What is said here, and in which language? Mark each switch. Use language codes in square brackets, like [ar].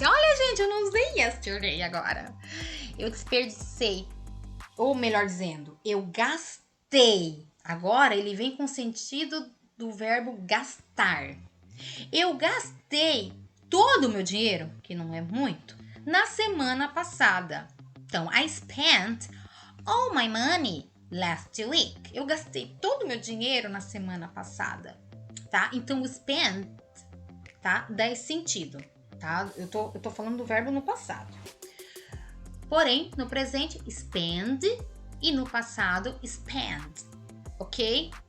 [pt] Olha, gente, eu não usei yesterday agora. Eu desperdicei. Ou melhor dizendo, eu gastei. Agora ele vem com o sentido do verbo gastar. Eu gastei todo o meu dinheiro, que não é muito, na semana passada. [en] Então, I spent all my money last week. [pt] Eu gastei todo o meu dinheiro na semana passada, tá? Então, o spend, tá? Dá esse sentido, tá? Eu tô falando do verbo no passado. Porém, no presente, spend e no passado, spend, ok?